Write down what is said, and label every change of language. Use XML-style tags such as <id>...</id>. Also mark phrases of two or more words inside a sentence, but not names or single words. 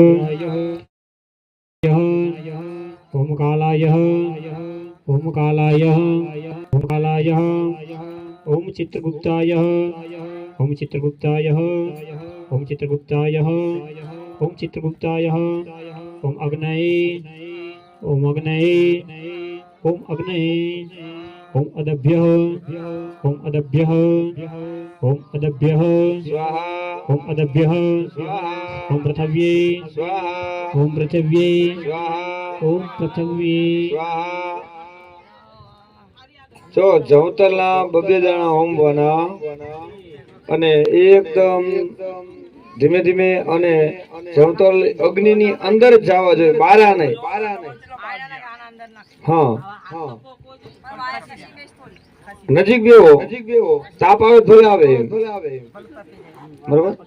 <sa>ओम कालाय ओम कालाय ओम कालाय ओम चित्रगुप्ताय ओम चित्रगुप्ताय ओम चित्रगुप्ताय ओम चित्रगुप्ताय ओम अग्नये ओम अग्नये ओम अग्नये ओम अदभ्यः ओम अदभ्यः ओम अदभ्यः स्वाहा ओम अदभ्यः स्वाहा ओम पृथिव्ये स्वाहा ओम पृथिव्ये स्वाहा ओम पृथिव्ये</sa> <gu>स्वाहा જો જવતરના બબે દાણા હોમવાના અને એકદમ ધીમે ધીમે અને જવતર અગ્નિની અંદર જ જવા જોઈએ, બહાર નહીં. હા નજીક બેહો, તાપ આવે થોડી આવે બરોબર.</gu>